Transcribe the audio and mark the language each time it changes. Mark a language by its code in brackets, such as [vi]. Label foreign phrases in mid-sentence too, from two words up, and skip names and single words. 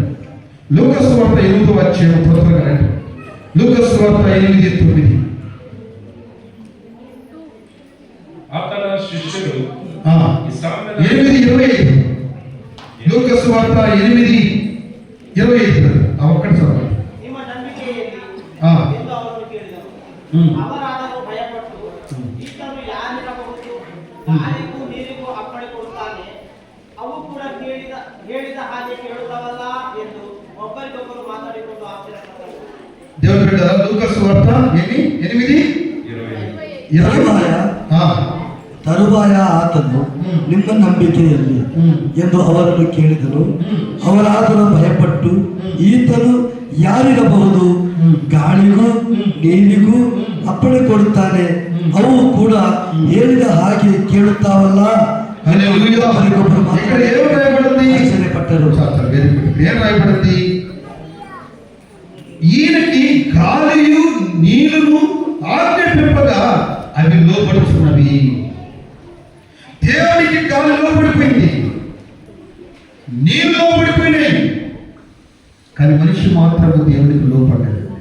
[te] లూకాసు వార్త 8వ అధ్యాయం త్వరగా రండి. లూకాసు వార్త 8:9. అతన శిష్యుడు 8:25. లూకాసు వార్త 8:25. ఒక్కటి చదవండి. [kn] ಅವರಾದರೂ ಭಯಪಟ್ಟು ಈತನು ಯಾರಿರಬಹುದು, ಗಾಳಿಗೂ ನೀರಿಗೂ ಅಪ್ಪಣೆ ಕೊಡುತ್ತಾನೆ, ಅವು ಕೂಡ ಹೇಳಿದ ಹಾಗೆ ಕೇಳುತ್ತವಲ್ಲ ಎಂದು ಒಬ್ಬರಿಗೊಬ್ಬರು ಮಾತಾಡಿಕೊಂಡು ಆಶ್ಚರ್ಯಪಟ್ಟರು. [te] దేవుని బిడ్డ లూకాసు వార్త 8:20. [kn] ತರುವಾಯ ಆತನು ನಿಮ್ಮ ನಂಬಿಕೆಯಲ್ಲಿ ಎಂದು ಅವರನ್ನು ಕೇಳಿದನು. ಅವರಾದರೂ ಭಯಪಟ್ಟು ಈತನು ಯಾರಿರಬಹುದು, ಗಾಳಿಗೂ ನೀರಿಗೂ ಅಪ್ಪಣೆ ಕೊಡುತ್ತಾನೆ, ಅವು ಕೂಡ ಹೇಳಿದ ಹಾಗೆ ಕೇಳುತ್ತಾವಲ್ಲ. ಆಶ್ಚರ್ಯಪಟ್ಟರು. [te] ఏం రాయబడింది? ఈయనకి గాలియు నీళ్లను ఆజ్ఞాపింపగా అవి లోబడుతున్నవి. దేవునికి గాలి లోబడిపోయింది, నీళ్ళు లోబడిపోయినాయి, కానీ మనిషి మాత్రం దేవునికి లోపడ్డాడు.